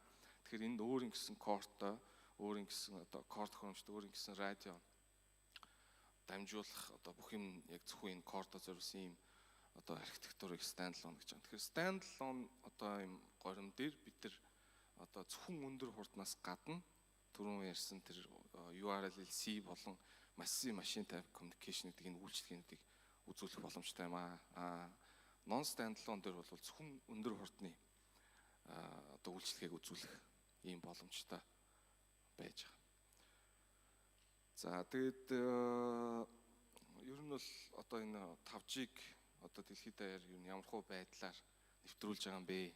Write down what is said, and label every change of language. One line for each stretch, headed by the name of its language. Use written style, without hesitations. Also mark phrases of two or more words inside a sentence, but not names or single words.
Mongolian: Тэгэхээр энд өөрийн гэсэн core-той өөрийн гэсэн одоо core төхөөрөмжтэй өөрийн гэсэн радио дамжуулах одоо бүх юм яг зөвхөн энэ core-той зориулсан ийм одоо архитектурыг standalone гэж байна. Тэгэхээр standalone одоо ийм горим дээр бид нар одоо зөвхөн өндөр хурднаас гадна түрүүн ярьсан тэр URL-C болон
English: massive machine type communication
Mongolian: гэдэг энэ үйлчилгээнүүдийг үзүүлэх боломжтой юм аа.
English: Non standalone
Mongolian: дээр бол зөвхөн өндөр хурдны одоо үйлчилгээг үзүүлэх ийм боломжтой байж байгаа. За тэгээд ер нь бол одоо энэ 5G-г одоо дэлхийд даяар ер нь ямар хөө байдлаар нэвтрүүлж байгаа юм бэ?